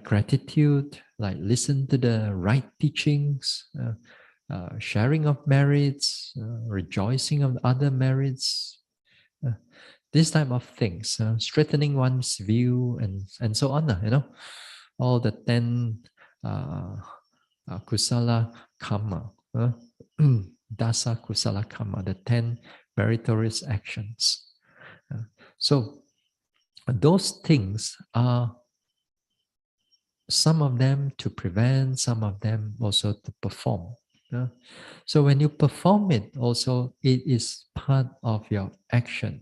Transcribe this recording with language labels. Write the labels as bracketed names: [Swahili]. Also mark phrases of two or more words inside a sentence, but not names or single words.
[English] Gratitude, like listen to the right teachings, sharing of merits, rejoicing of other merits, uh, this type of things, strengthening one's view, and so on. All the 10 uh, [Pali] kusala karma, dasa kusala karma, [English] the 10 meritorious actions. So those things are some of them to prevent, some of them also to perform. Yeah? So when you perform it, also it is part of your action.